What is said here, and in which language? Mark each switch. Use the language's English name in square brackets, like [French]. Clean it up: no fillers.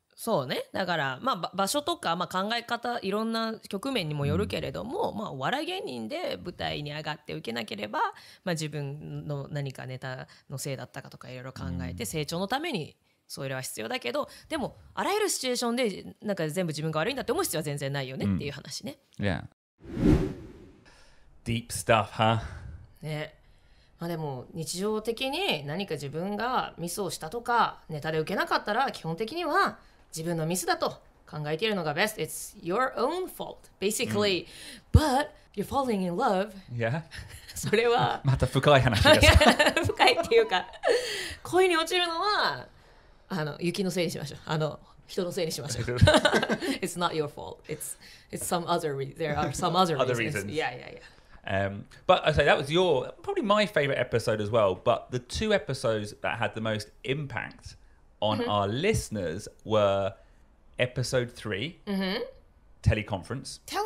[Japanese] そうね。だからまあ場所とかまあ考え方いろんな局面にもよるけれども、まあお笑い芸人で舞台に上がって受けなければ、まあ自分の何かネタのせいだったかとかいろいろ考えて成長のためにそれは必要だけど、でもあらゆるシチュエーションでなんか全部自分が悪いんだって思う必要は全然ないよねっていう話ね。 [English] Yeah. Deep stuff, huh? [Japanese] ね。まあでも日常的に何か自分がミスをしたとかネタで受けなかったら基本的には自分のミスだと考えているのが best. [English] It's your own fault, basically. But you're falling in love. Yeah. [Japanese] それはまた深い話です。深いっていうか恋に落ちるのは雪のせいにしましょう。人のせいにしましょう。 [English] It's not your fault. It's some other there are some other reasons. Yeah. But I say that was probably my favorite episode as well. But the two episodes that had the most impact on our listeners were episode 3, teleconference.